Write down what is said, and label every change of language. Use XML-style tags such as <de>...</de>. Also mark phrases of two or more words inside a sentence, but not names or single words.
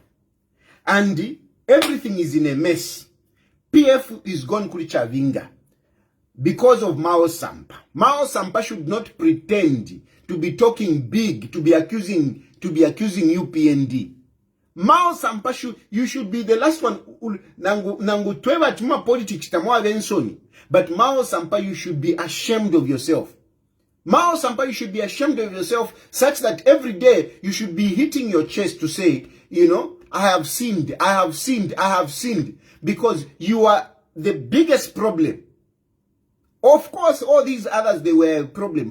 <en>And everything is in a mess. PF is gone Kurichavinga because of Mao Sampa. Mao Sampa should not pretend to be talking big, to be accusing UPND. Mao Sampa you should be the last one.</en> <bem>Nangu tweva tuma politics tamwa vensoni.</bem> <en>But Mao Sampa, you should be ashamed of yourself. Mao Sampa, you should be ashamed of yourself, such that every day you should be hitting your chest to say, you know, I have sinned, I have sinned, I have sinned. Because you are the biggest problem. Of course, all these others, they were a problem.</en>